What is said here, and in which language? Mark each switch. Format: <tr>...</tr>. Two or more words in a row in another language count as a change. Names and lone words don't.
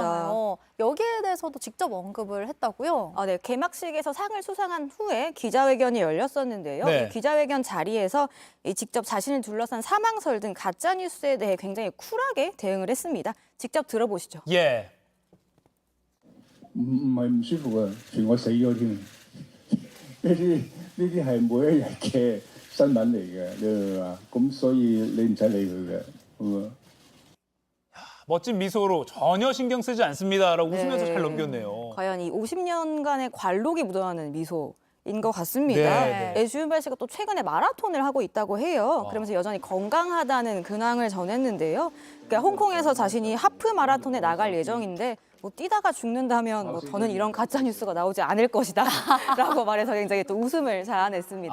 <ko>돌았었잖아요. 여기에 대해서도 직접 언급을 했다고요? 네, 개막식에서 상을 수상한 후에 기자회견이 열렸었는데요. 네. 이 기자회견 자리에서 직접 자신을 둘러싼 사망설 등 가짜 뉴스에 대해 굉장히 쿨하게 대응을 했습니다. 직접 들어보시죠. 예.</ko> <yue>唔係唔舒服啊，傳我死咗添。呢啲係每一日嘅新聞嚟嘅，你明嘛？咁所以你唔使理佢嘅，咁啊。</yue> <ko>멋진 미소로 전혀 신경 쓰지 않습니다라고 웃으면서 네. 잘 넘겼네요. 과연 이 50년간의 관록이 묻어나는 미소인 것 같습니다. 네, 네. 주윤발 씨가 또 최근에 마라톤을 하고 있다고 해요. 그러면서 여전히 건강하다는 근황을 전했는데요. 그러니까 홍콩에서 자신이 하프 마라톤에 나갈 예정인데 뭐 뛰다가 죽는다면 뭐 더는 이런 가짜 뉴스가 나오지 않을 것이다라고 말해서 굉장히 또 웃음을 자아냈습니다.</ko>